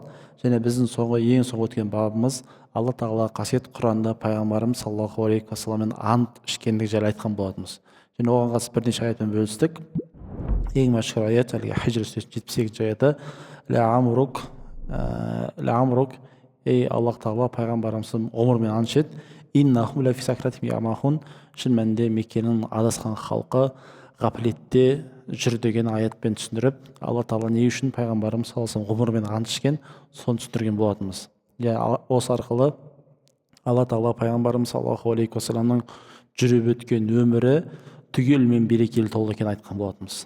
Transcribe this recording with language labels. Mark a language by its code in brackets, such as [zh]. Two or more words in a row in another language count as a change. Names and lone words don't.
[kk] Және біздің ең соңғы өткен бабымыз Алла тағала қасиетті Құранда пайғамбарымыз [ar] صلى الله عليه وسلم [kk] ант ішкендігі жайлы айтқан болатынбыз. Және оған қатысты бірнеше аятпен бөлістік. Ең мәшһүр аят Хижр сүресінің 78 аяты Ля-амрук, ей Аллах тағала пайғамбарымыздың ғұмырымен ант ішеді. [ar] إنهم لفي سكرتهم يعمهون, [kk] шын мәнінде Меккенің адасқан халқы ғафлетте жүр деген аятпен түсіндіріп, Алла тағала не үшін пайғамбарымыз [ar] صلى الله عليه وسلم [kk] ғұмырымен ант ішкен, соны түсіндірген болатынбыз. Осы арқылы Алла тағала пайғамбарымыз [ar] صلى الله عليه وسلم [kk] жүріп өткен өмірі түгелмен берекелі толы екенін айтқан болатынбыз.